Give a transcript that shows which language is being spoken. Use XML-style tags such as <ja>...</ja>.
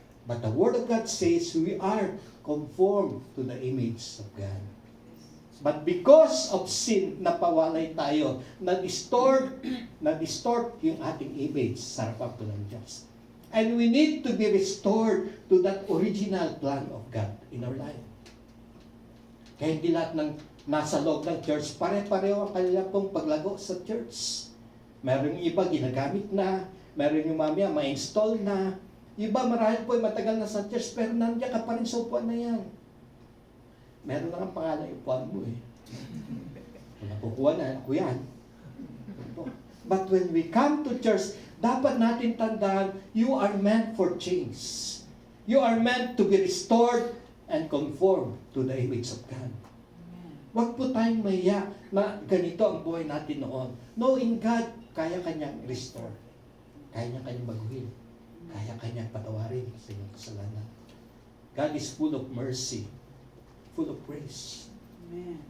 <en>But the Word of God says we are conformed to the image of God. But because of sin,</en> <tl>napawalay tayo, na-distort yung ating image sa harapan po ng Diyos.</tl> <en>And we need to be restored to that original plan of God in our life.</en> <tl>Kaya hindi lahat ng nasa loob ng church, pare-pareho ang kanila pong paglago sa church. Meron yung iba ginagamit na, meron yung mamaya ma-install na, iba marahil po ay matagal na sa church, pero nandiyan ka pa rin sa upuan na yan. Meron lang ang pangalan yung upuan mo eh. Kung nakukuha na, ako yan.</tl> <en>But when we come to church,</en> <tl>dapat natin tandaan,</tl> <en>you are meant for change. You are meant to be restored and conform to the image of God.</en> <tl>Huwag po tayong mahiya na ganito ang buhay natin noon.</tl> <en>Knowing God,</en> <tl>kaya kanyang restore. Kaya niya kanyang baguhin. Kaya kanyang patawarin sa inyong kasalanan.</tl> <en>God is full of mercy. Full of grace. Amen.</en>